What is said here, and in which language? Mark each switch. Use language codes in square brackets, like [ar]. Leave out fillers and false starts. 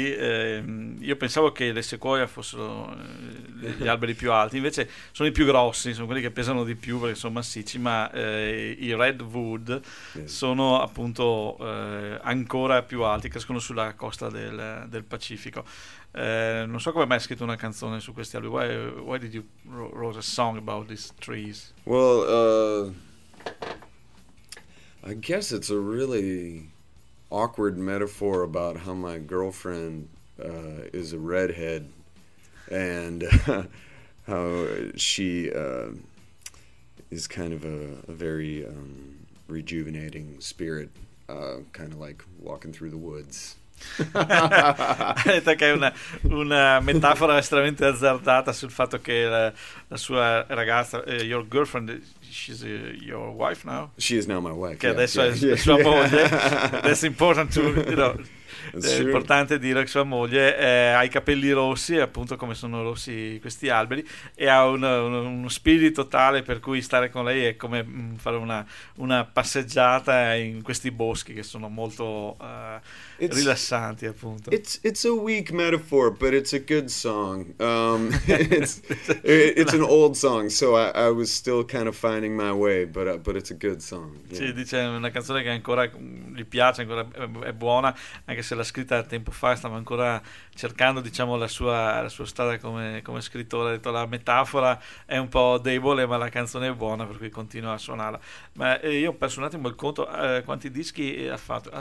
[it] Io pensavo che le sequoia fossero gli alberi più alti, invece sono i più grossi, sono quelli che pesano di più perché sono massicci, ma i redwood sono appunto ancora più alti, crescono sulla costa del Pacifico. Non so come mai hai scritto una canzone su questi alberi. [en] Why did you write a song about these trees? Well, I guess it's a really awkward metaphor about how my girlfriend is a redhead, and how she is kind of a very rejuvenating spirit, kind of like walking through the woods. [it] Ha detto che è una metafora estremamente azzardata sul fatto che la sua ragazza, [en] your girlfriend, she's your wife now? She is now my wife. [it] Che adesso è sua moglie. [en] That's important to, you know. [it] È importante dire che sua moglie ha i capelli rossi, appunto come sono rossi questi alberi, e ha uno spirito tale per cui stare con lei è come fare una passeggiata in questi boschi che sono molto rilassanti, appunto. [en] It's a weak metaphor, but it's a good song. It's an old song, so I was still kind of finding my way, but it's a good song. Yeah. [it] Sì, dice una canzone che ancora gli piace, ancora è buona, anche se l'ha scritta tempo fa, stava ancora cercando, diciamo, la sua strada come scrittore. Ha detto la metafora è un po' debole, ma la canzone è buona, per cui continua a suonarla. Ma io ho perso un attimo il conto, quanti dischi ha fatto?